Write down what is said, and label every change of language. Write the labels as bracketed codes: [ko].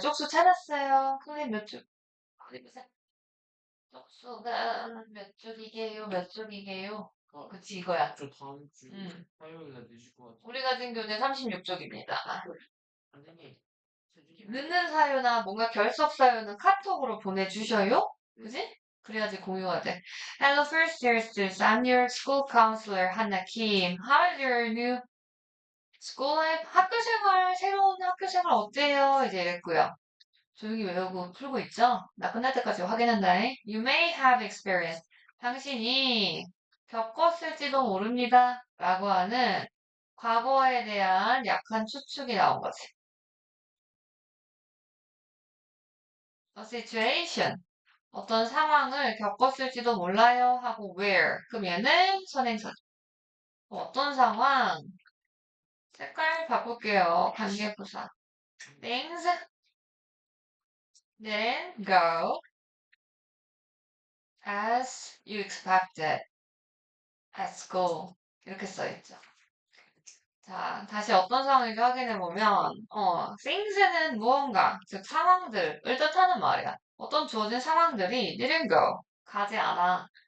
[ko] 쪽수 찾았어요. 클립 몇 쪽? 어디 보세요. 쪽수가 몇 쪽이게요? 몇 쪽이게요? 그치, 이거야. 저 다음 주 음. 화요일에 늦을 것 같아요. 우리 가진 교재 36쪽입니다. 선생님, 늦는 사유나 뭔가 결석 사유는 카톡으로 보내주셔요. 그지? 그래야지 공유가 돼. [en] Hello, first year students. I'm your school counselor, Hannah Kim. How is your new school life? [ko] 학교 생활, 새로운 학교 생활 어때요? 이제 이랬고요. 조용히 외우고 풀고 있죠? 나 끝날 때까지 확인한다. [en] You may have experienced. [ko] 당신이 겪었을지도 모릅니다. 라고 하는 과거에 대한 약한 추측이 나온 거지. [en] A situation. [ko] 어떤 상황을 겪었을지도 몰라요 하고 where. 그럼 얘는 선행사. 어떤 상황? 색깔 바꿀게요. 관계부사. [en] Things didn't go as you expected at school. [ko] 이렇게 써있죠. 자, 다시 어떤 상황인지 확인해보면, things는 무언가, 즉 상황들을 뜻하는 말이야. 어떤 주어진 상황들이 [en] didn't go, [ko] 가지 않아.